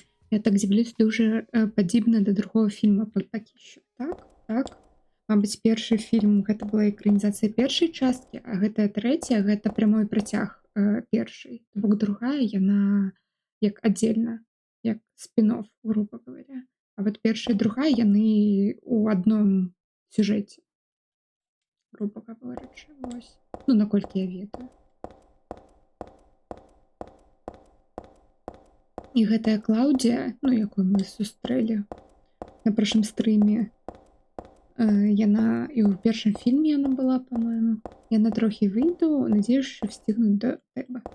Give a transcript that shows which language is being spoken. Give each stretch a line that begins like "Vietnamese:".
Ukrainian: Я так дзівлюсь, дуже падібна да другого фільма поки що. Так.
Belarusian: Мабыць, першы фільм гэта была экранізацыя першай часткі, а гэтая трэцяя гэта прамой працяг першай. То бок другая яна як аддзельна, як спін-офф, грубо говоря. А вот першая і другая яны ў адном сюжэце, грубо говорячы, вось. Ну, наколькі я ведаю. І гэтая Клаўдія, ну, якую мы сустрэлі на прашым стрыме, яна і ў першым фільме яна была, па-моему. Яна трохі
Ukrainian: выйду, надеюсь, що встигну до тебе.